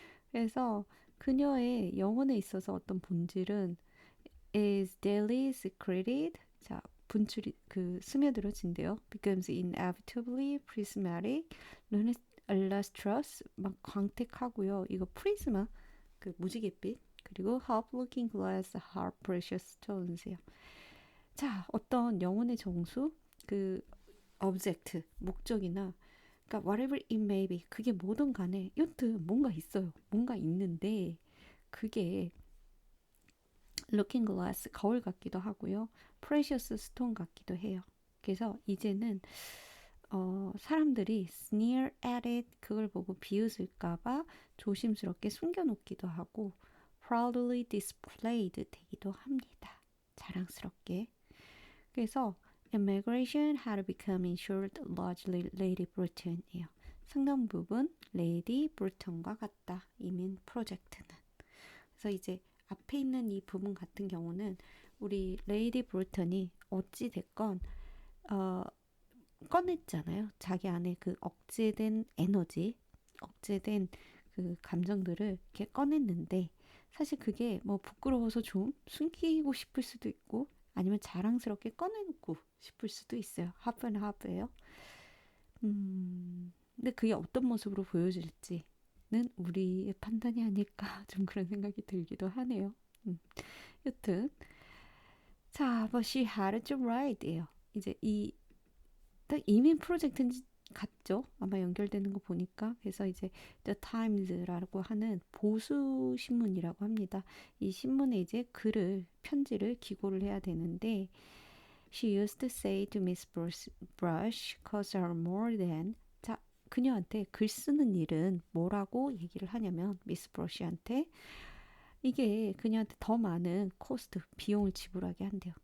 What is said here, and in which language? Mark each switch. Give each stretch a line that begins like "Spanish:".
Korean: 그래서 그녀의 영혼에 있어서 어떤 본질은
English: is daily secreted.
Korean: 자, 분출이 스며들어진대요.
English: becomes inevitably prismatic, lustrous,
Korean: 막 광택하고요. 이거 프리즈마, 무지갯빛, 그리고
English: half looking glass, half precious stones
Korean: 요. 자, 어떤 영혼의 정수, object, 목적이나 그러니까
English: whatever it may be
Korean: 그게 뭐든 간에 여튼 뭔가 있어요. 뭔가 있는데 그게 looking glass 거울 같기도 하고요. precious stone 같기도 해요. 그래서 이제는 사람들이
English: sneer at it
Korean: 그걸 보고 비웃을까봐 조심스럽게 숨겨놓기도 하고
English: proudly displayed
Korean: 되기도 합니다. 자랑스럽게.
English: 그래서 immigration had become insured largely Lady Britain이에요.
Korean: 상당 부분 레이디 브루턴과 같다. 이민 프로젝트는. 그래서 이제 앞에 있는 이 부분 같은 경우는 우리 레이디 브루턴이 어찌 됐건 꺼냈잖아요. 자기 안에 그 억제된 에너지, 억제된 그 감정들을 이렇게 꺼냈는데 사실 그게 뭐 부끄러워서 좀 숨기고 싶을 수도 있고 아니면 자랑스럽게 꺼내놓고 싶을 수도 있어요. 하프는 하프예요. 근데 그게 어떤 모습으로 보여질지는 우리의 판단이 아닐까 좀 그런 생각이 들기도 하네요. 여튼 자,
English: but she had it right
Korean: 예요. 이제 이 딱 이민 프로젝트 같죠? 아마 연결되는 거 보니까. 그래서 이제 The Times라고 하는 보수 신문이라고 합니다. 이 신문에 이제 편지를 기고를 해야 되는데
English: She used to say to Miss Brush, cause her more than
Korean: 자, 그녀한테 글 쓰는 일은 뭐라고 얘기를 하냐면 미스 브러쉬한테 이게 그녀한테 더 많은 코스트, 비용을 지불하게 한대요.